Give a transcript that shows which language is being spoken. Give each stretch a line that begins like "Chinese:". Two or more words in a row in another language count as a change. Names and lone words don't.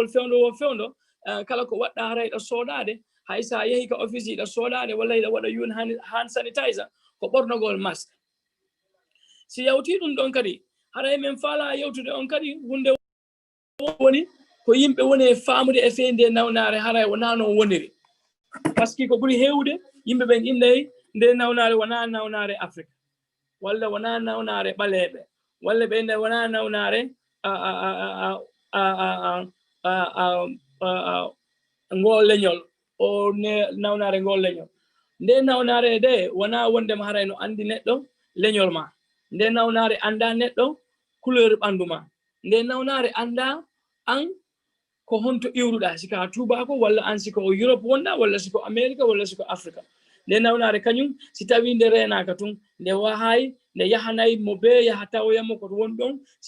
Fula: fewndo wo fewndo kala ko waɗɗa haray ɗo soɗade hay sa yeehi ka office yiɗa soɗade walla yiɗa waɗa yun
English: hand sanitizer
Fula: ko ɓornogol masque si yawti ɗum ɗon kadi haray min faala yewtude on kadi hunde woni ko yimɓe woni e famude e feynde nawnare haray wona noon woniri
French: par ce que
Fula: ko ɓuri hewde yimɓe ɓen innayi nde nawnare wona nawnare Afrique walla wona nawnare ɓaleɓe walla ɓe innayi wona nawnare ngol leñol o nawnare ngol leñol nde nawnare de wona wondema haray no andi neɗɗo leñol ma nde nawnare anda neɗɗo couleur ɓandu ma nde nawnare anda an ko honto iwruɗa siko a tubako walla an siko o Europe wonɗa walla siko America walla siko Africa nde nawnare kañum si tawi nde renaka tun nde wahay nde yahanay mo be yahatawoyamo ko won ɗon si